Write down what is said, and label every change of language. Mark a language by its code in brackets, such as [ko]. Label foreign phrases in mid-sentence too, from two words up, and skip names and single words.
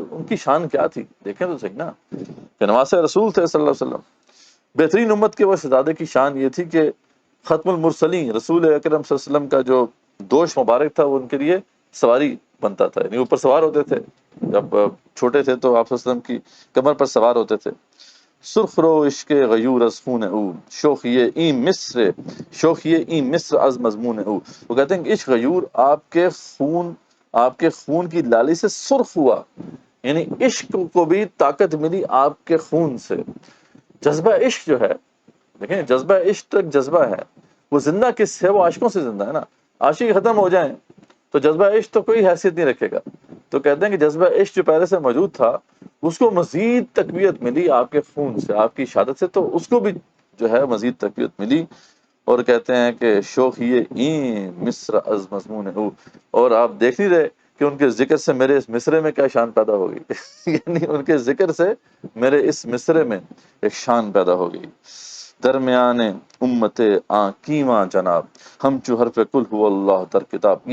[ur] ان کی شان کیا تھی دیکھیں تو صحیح نا، کہ نواسہ رسول تھے [ar] صلی اللہ علیہ وسلم، [ur] بہترین امت کے وہ شہزادے کی شان یہ تھی کہ [ar] ختم المرسلین [ur] رسول اکرم [ar] صلی اللہ علیہ وسلم [ur] کا جو دوش مبارک تھا وہ ان کے لیے سواری بنتا تھا. یعنی اوپر سوار ہوتے تھے، جب چھوٹے تھے تو آپ [ar] صلی اللہ علیہ وسلم [ur] کی کمر پر سوار ہوتے تھے. [fa] سرخ رو عشق غیور از خون او شوخی این مصر از مضمون او. [ur] وہ کہتے ہیں کہ عشق غیور آپ کے خون آپ کے خون کی لالی سے سرخ ہوا، یعنی عشق کو بھی طاقت ملی آپ کے خون سے۔ جذبہ عشق جو ہے، دیکھیں جذبہ عشق تو ایک جذبہ ہے، وہ زندہ کس سے؟ وہ عاشقوں سے زندہ ہے نا۔ عاشق ختم ہو جائیں تو جذبہ عشق تو کوئی حیثیت نہیں رکھے گا۔ تو کہتے ہیں کہ جذبہ عشق جو پہلے سے موجود تھا، اس کو مزید تقویت ملی آپ کے خون سے، آپ کی شہادت سے، تو اس کو بھی جو ہے مزید تقویت ملی۔ اور کہتے ہیں کہ [fa] شوخی این مصر از مضمون ہو، [ur] اور آپ دیکھ نہیں رہے کہ ان کے ذکر سے میرے اس مصرے میں کیا شان پیدا ہو گئی یعنی ان کے ذکر سے میرے اس مصرے میں ایک شان پیدا ہو گئی۔ [fa] درمیان امت کیواں جناب، ہم چو حرف کل ہو اللہ در کتاب۔